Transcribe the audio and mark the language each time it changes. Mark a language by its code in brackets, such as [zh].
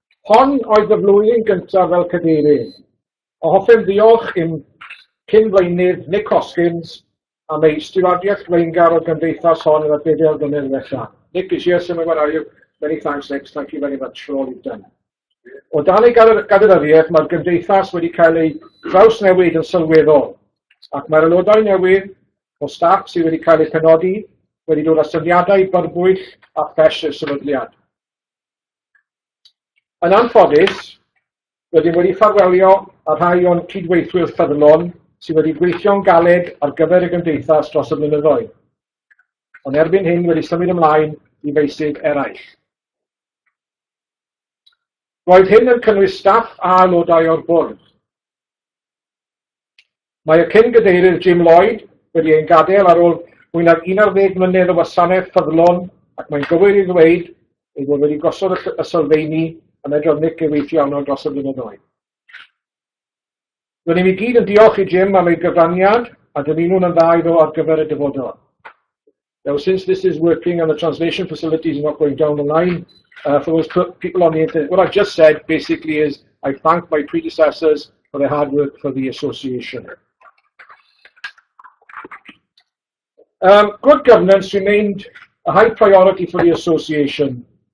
[cy] Hon oedd y flwyddyn gyntaf fel cadeirydd. A hoffem ddiolch i'n cyn-flaenydd Nick Hoskins am ei stiwadiaeth flaengar o'r gymdeithas hon yn y 4 blynedd diwethaf. [en] Nick is here somewhere, where are you? Many thanks, Nick. Thank you very much for all you've done. [cy] O dan ei gadernyddiaeth, mae'r gymdeithas wedi cael ei drawsnewid yn sylweddol, ac mae'r aelodau newydd o staff sydd wedi cael eu penodi wedi dod â syniadau byrbwyll a ffres y sefydliad. Yn anffodus, rydym wedi ffarwelio a rhai o'n cydweithwyr ffyddlon sydd wedi gweithio'n galed ar gyfer y gymdeithas dros y blynyddoedd. Ond erbyn hyn wedi symud ymlaen i feysydd eraill. Roedd hyn yn cynnwys staff a aelodau o'r bwrdd. Mae y cyn-gadeirydd Jim Lloyd wedi ein gadael ar ôl mwy nag 11 mlynedd o wasanaeth ffyddlon ac mae'n gywir i ddweud ei fod wedi gosod y sylfaeni yn edrych Nick ei weithio dros y blynyddoedd. Rydym i gyd yn diolch i Jim am ei gyfraniad a dymunwn yn dda iddo ar gyfer y dyfodol. [en] Now, since this is working and the translation facilities are not going down the line, for those people on the internet, what I've just said basically is I thank my predecessors for their hard work for the association. Good governance remained a high priority for the association.